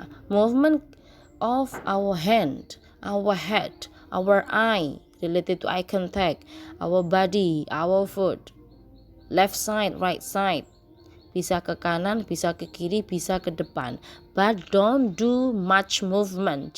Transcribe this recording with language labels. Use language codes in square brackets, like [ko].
[en] Movement of our hand, our head, our eye related to eye contact. Our body, our foot, left side, right side. [id] Bisa ke kanan, bisa ke kiri, bisa ke depan. [en] But don't do much movement.